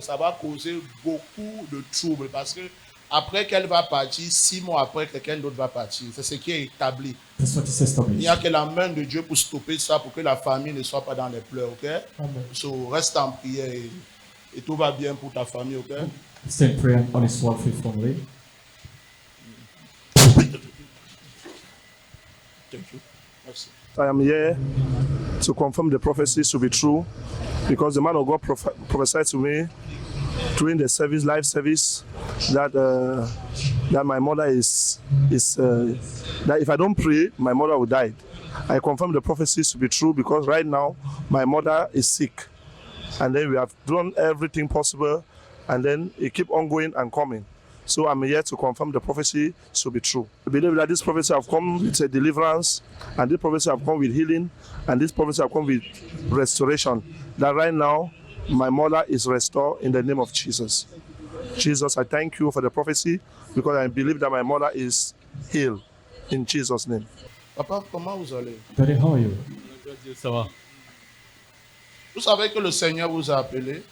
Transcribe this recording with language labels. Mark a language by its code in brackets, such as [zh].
[fr] Ça va causer beaucoup de troubles parce que après qu'elle va partir, 6 mois après, quelqu'un d'autre va partir. C'est ce qui est établi. [en] That's what is [fr] Il [en] established. [fr] n'y a que la main de Dieu pour stopper ça, pour que la famille ne soit pas dans les pleurs, ok? [en] Amen. [fr] So, reste en prière et tout va bien pour ta famille, ok? [en] Stay in prayer on his word faithfully. Thank you. Merci. I am here to confirm the prophecies to be true because the man of God prophesied to me during the service, live service, that that my mother is that if I don't pray, my mother will die. I confirm the prophecies to be true because right now my mother is sick, and then we have done everything possible, and then it keep on going and coming. So I'm here to confirm the prophecy to be true. I believe that this prophecy have come with a deliverance, and this prophecy have come with healing, and this prophecy have come with restoration. That right now, my mother is restored in the name of Jesus. Jesus, I thank you for the prophecy because I believe that my mother is healed in Jesus' name. [fr] Papa, comment vous allez? [en] Daddy, how are you? [fr] Ça va. Vous savez que le Seigneur vous a appelé?